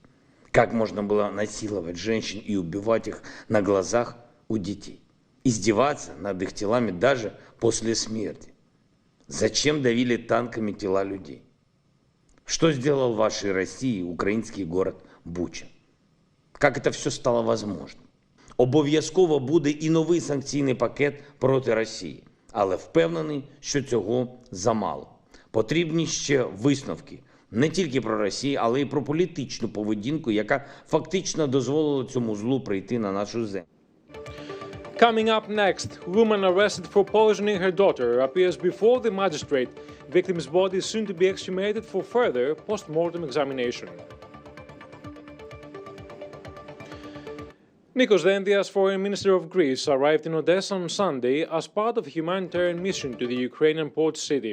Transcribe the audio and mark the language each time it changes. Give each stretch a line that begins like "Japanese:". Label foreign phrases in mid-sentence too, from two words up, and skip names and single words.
Russian: Как можно было насиловать женщин и убивать их на глазах у детей? Издеваться над их телами даже после смерти. Зачем давили танками тела людей? Что сделал в вашей России украинский город Буча? Как это все стало возможным?
Ukrainian: Обов'язково буде і новий санкційний пакет проти Росії. Але впевнений, що цього замало. Потрібні ще висновки. Не тільки про Росію, але й про політичну поведінку, яка фактично дозволила цьому злу прийти на нашу землю.
English: Coming up next, woman arrested for poisoning her daughter appears before the magistrate. Victim's body is soon to be exhumated for further post-mortem examination. Nikos Dendias, Foreign Minister of Greece, arrived in Odessa on Sunday as part of a humanitarian mission to the Ukrainian port city.